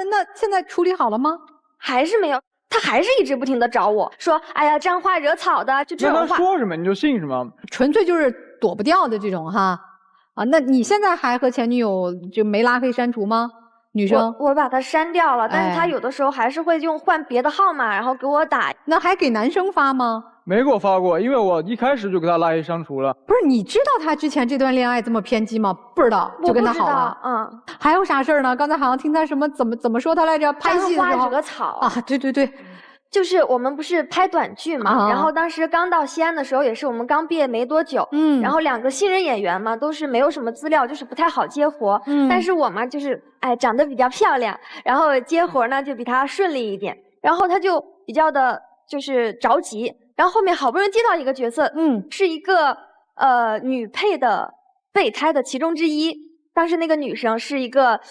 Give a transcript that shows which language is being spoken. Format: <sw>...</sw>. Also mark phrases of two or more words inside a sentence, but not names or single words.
<zh>那現在處理好了嗎？還是沒有，他還是一直不停的找我說，哎呀，這樣話惹草的，就這種話。那他說什麼你就信什麼，純粹就是躲不掉的這種哈。啊，那你現在還和前女友就沒拉黑刪除嗎？女生，我把他刪掉了，但是他有的時候還是會用換別的號碼，然後給我打。那還給男生發嗎？沒給我發過，因為我一開始就給他拉黑刪除了。不是，你知道他之前這段戀愛這麼偏激嗎？不知道，就跟他好了。還有啥事兒呢？剛才好像聽他什麼怎麼說他來着？拍戲的時候沾花惹草啊，对。就是我們不是拍短劇嘛，然後當時剛到西安的時候，也是我們剛畢業沒多久，然後2個新人演員嘛，都是沒有什麼資料，就是不太好接活，但是我嘛就是長得比較漂亮，然後接活呢就比他順利一點，然後他就比較的就是着急，然後後面好不容易接到一個角色，是一個女配的備胎的其中之一，當時那個女生是一個</zh>